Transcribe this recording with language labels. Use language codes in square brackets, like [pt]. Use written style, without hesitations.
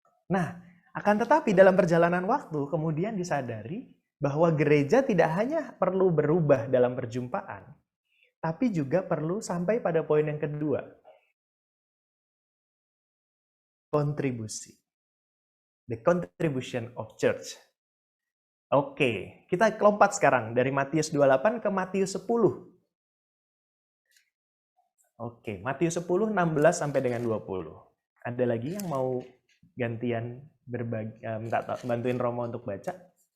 [id] Nah, akan tetapi dalam perjalanan waktu kemudian disadari bahwa gereja tidak hanya perlu berubah dalam perjumpaan, tapi juga perlu sampai pada poin yang kedua, kontribusi. [en] The contribution of church. [id] Oke, kita lompat sekarang dari Matius 28 ke Matius 10. Oke, Matius 10, 16 sampai dengan 20. Ada lagi yang mau gantian berbagi, bantuin Romo untuk baca?